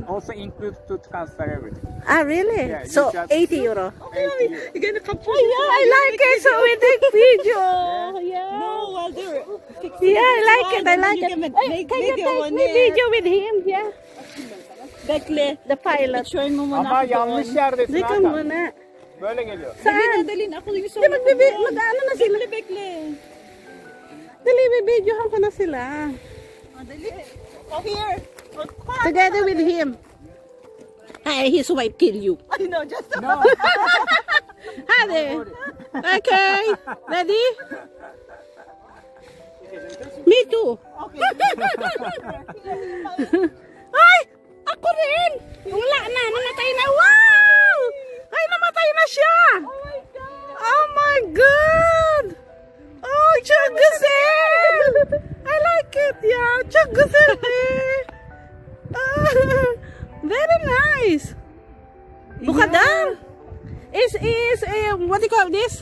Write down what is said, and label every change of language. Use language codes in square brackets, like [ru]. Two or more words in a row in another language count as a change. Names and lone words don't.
[en] Also includes to transfer everything. Ah, really? Yeah, so you just- 80 euro. 80 euro. You're gonna capture Yeah, I like it. So we take video. Yeah. No, while they're fixing Yeah, I like it. I like you it. can make Hey, can you video take on me it. video with him? Yeah. [tr] Bekle. [en] The pilot. [tl] Picture mo muna [tr] Ama [tl] ako [tr] yanlış [tl] doon. [tr] yerdesin [tl] Dika Hakan. muna. [tr] Böyle geliyor. [tl] Saan? Dalhin ako yung Di mag-ano na sila. [tr] Bekle. [tl] Dali, videohan ko na sila. Dali. [en] Oh, here. Together with him. Hey, his wife kill you. I know, just No. Hadi. Okay. Ready? Me too. Ay! [tl] Ako rin! Wala na. Namatay na. Wow! Ay, namatay na siya! [en] Oh my God! Oh, Chagusel! I like it, yeah. Chagusel. Very nice. Bukadang. Is what do you call this?